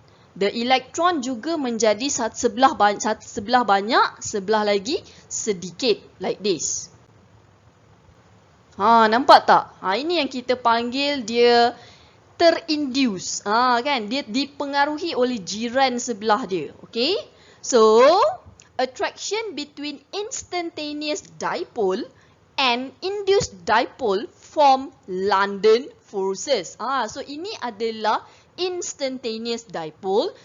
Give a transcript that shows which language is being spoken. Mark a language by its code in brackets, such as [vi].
[ms] The electron juga menjadi sebelah banyak, sebelah lagi sedikit, [en] like this. [ms] Nampak tak? Ini yang kita panggil dia terinduce. Kan? Dia dipengaruhi oleh jiran sebelah dia. Okay? [en] So, attraction between instantaneous dipole and induced dipole form London forces. [ms] So, ini adalah instantaneous dipole.